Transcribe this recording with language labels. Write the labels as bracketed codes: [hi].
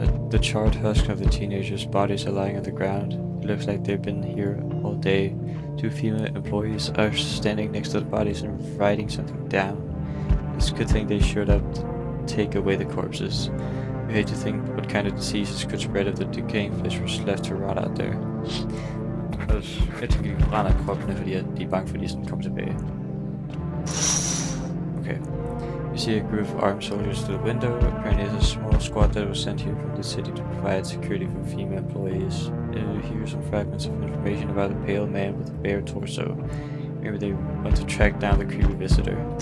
[en] The charred husks of the teenagers' bodies are lying on the ground. It looks like they've been here all day. Two female employees are standing next to the bodies and writing something down. It's a good thing they showed up to take away the corpses. You hate to think what kind of diseases could spread if the decaying flesh was left to rot out there. [da] Jeg tænker, de brænder kroppene, fordi de er bange for, at de sådan kommer tilbage. Okay. [en] You see a group of armed soldiers through the window. Apparently it's a small squad that was sent here from the city to provide security for female employees. You hear some fragments of information about a pale man with a bare torso. Maybe they want to track down the creepy visitor.